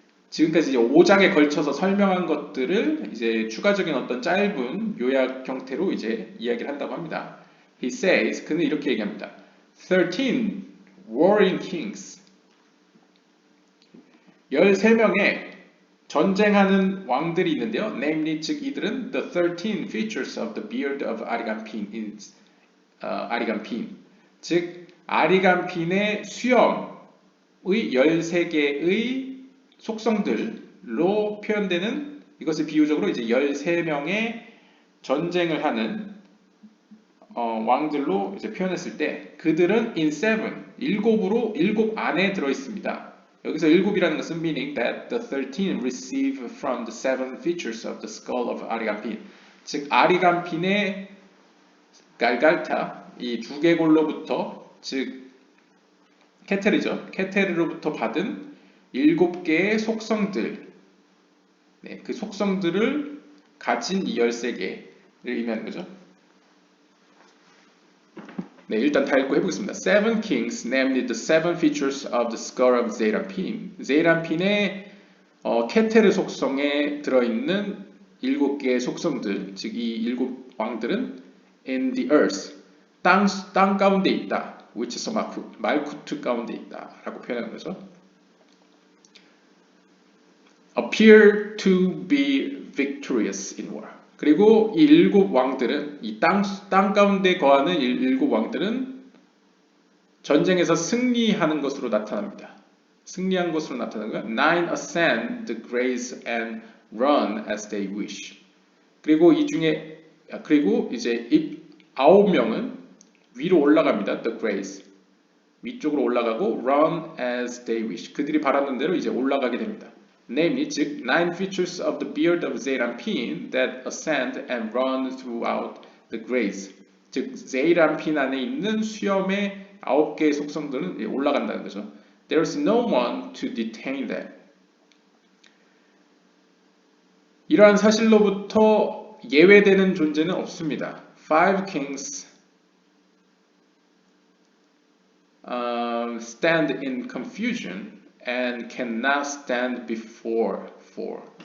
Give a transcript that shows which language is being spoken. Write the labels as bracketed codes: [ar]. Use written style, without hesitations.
[ko] 지금까지 이제 5장에 걸쳐서 설명한 것들을 이제 추가적인 어떤 짧은 요약 형태로 이제 이야기를 한다고 합니다. [en] He says, [ko] 그는 이렇게 얘기합니다. [en] 13 warring kings. [ko] 13명의 전쟁하는 왕들이 있는데요. [en] Namely, [ko] 즉 이들은 [en] the 13 features of the beard of 아리간핀, 아리간핀. [ko] 즉 아리간핀의 수염의 13개의 속성들로 표현되는 이것을 비유적으로 이제 13명의 전쟁을 하는 왕들로 이제 표현했을 때 그들은 in 7으로 7 안에 들어 있습니다. 여기서 7이라는 것은 [en] meaning that the 13 receive from the 7 features of the skull of 아리간핀. [ko] 즉 아리간핀의 갈갈타 이 두개골로부터 즉 케테르죠. 케테르로부터 받은 7개의 속성들, 네, 그 속성들을 가진 이 13개를 의미하는 거죠. 네, 일단 다 읽고 해보겠습니다. [en] Seven kings, namely the seven features of the skull of 제이란핀. [ko] 제이란핀의 케테르 속성에 들어있는 7개의 속성들, 즉 이 7 왕들은 [en] in the earth, [ko] 땅 가운데 있다. [en] which is [ko] 말쿠트 가운데 있다. 라고 표현하는 거죠. [en] appear to be victorious in war. [ko] 그리고 이 7 왕들은 이 땅 가운데 거하는 7 왕들은 전쟁에서 승리하는 것으로 나타납니다. 승리한 것으로 나타나는 거야. [en] 9 ascend the grace and run as they wish. [ko] 그리고 이 중에 그리고 이제 9명은 위로 올라갑니다. [en] The grace [ko] 위쪽으로 올라가고 [en] run as they wish. [ko] 그들이 바라는 대로 이제 올라가게 됩니다. [en] Namely, 즉 9 features of the beard of 제이란핀 that ascend and run throughout the grace. [ko] 즉 제이란핀 안에 있는 수염의 9개의 속성들은 올라간다는 거죠. [en] There is no one to detain them. [ko] 이러한 사실로부터 예외되는 존재는 없습니다. [en] 5 kings stand in confusion and cannot stand before 4.